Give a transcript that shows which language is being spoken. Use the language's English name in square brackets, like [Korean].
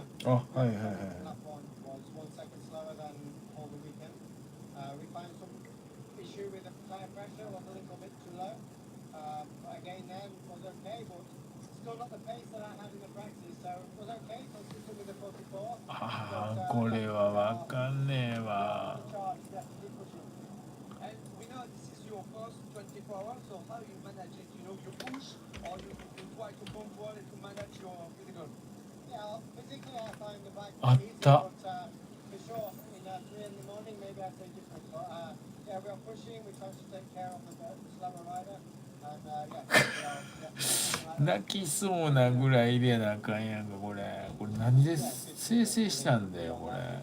[Japanese] あ、はいはいはい。 [English] lap one was 1 second slower than all the weekend. We found some issue with the tire pressure, was a little bit too low. But again, then was okay, but still not the pace that I had in the practice. So it was okay, consistent with the 44. [Japanese] ああ、これはわかんねえわ。 [English] Charge, definitely pushing. And we know this is your first 24 hours, so how you manage it? You know, you push or you try to control it to manage your physical? Yeah, physically I find the bike Ah, easy, ta- but for sure, in 3 in the morning, maybe I say different. But yeah, we are pushing, we try to take care of the slower rider. And yeah, [Japanese] 泣きそうなぐらい入れなあかんやんか、これ。これ何で生成したんだよ、これ。